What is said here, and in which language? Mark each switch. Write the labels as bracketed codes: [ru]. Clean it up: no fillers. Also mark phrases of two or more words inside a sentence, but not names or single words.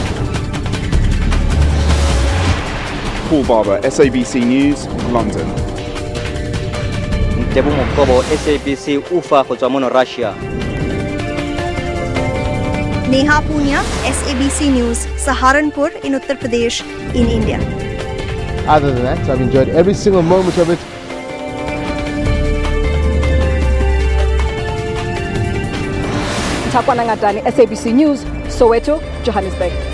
[en] Paul Barber, SABC News, London. [tn] Ntebo Mokobo, SABC Ufa go tswa mo Russia. [en] Neha Punya, SABC News, Saharanpur in Uttar Pradesh in India. Other than that, I've enjoyed every single moment of it. Takwana Ngatani, SABC News, Soweto, Johannesburg.